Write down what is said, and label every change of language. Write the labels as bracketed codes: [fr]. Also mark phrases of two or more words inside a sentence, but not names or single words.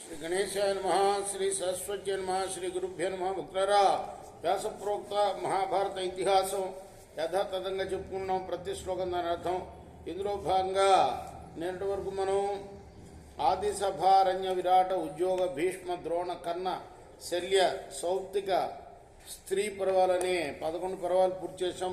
[sa] गणेशाय नमः श्री सरस्वती नमः श्री गुरुभ्यो नमः भक्तरा व्यास प्रोक्त महाभारत इतिहासं [te] యథాతథంగా చెప్పుకున్నాం. ప్రతి శ్లోకం దాని అర్థం. ఇందులో భాగంగా నేటి వరకు మనం ఆది సభారణ్య విరాట ఉద్యోగ భీష్మ ద్రోణ కర్ణ శల్య సౌప్తిక స్త్రీ పర్వాలని 11 పర్వాలు పూర్తి చేసాం.